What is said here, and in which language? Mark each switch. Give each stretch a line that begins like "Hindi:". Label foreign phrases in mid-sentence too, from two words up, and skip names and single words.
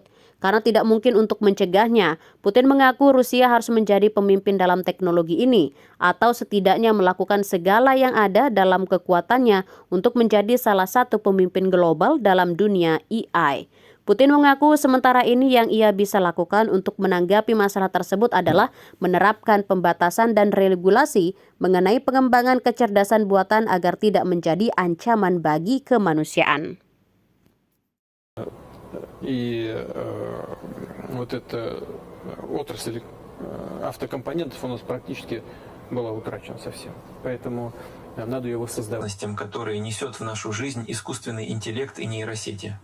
Indonesian: Karena tidak mungkin untuk mencegahnya, Putin mengaku Rusia harus menjadi pemimpin dalam teknologi ini, atau setidaknya melakukan segala yang ada dalam kekuatannya untuk menjadi salah satu pemimpin global dalam dunia AI. Putin mengaku sementara ini yang ia bisa lakukan untuk menanggapi masalah tersebut adalah menerapkan pembatasan dan regulasi mengenai pengembangan kecerdasan buatan agar tidak menjadi ancaman bagi kemanusiaan.
Russian: И вот эта отрасль автокомпонентов у нас практически была утрачена совсем. Поэтому надо ее воссоздавать. Которые несет в нашу жизнь искусственный интеллект и нейросети.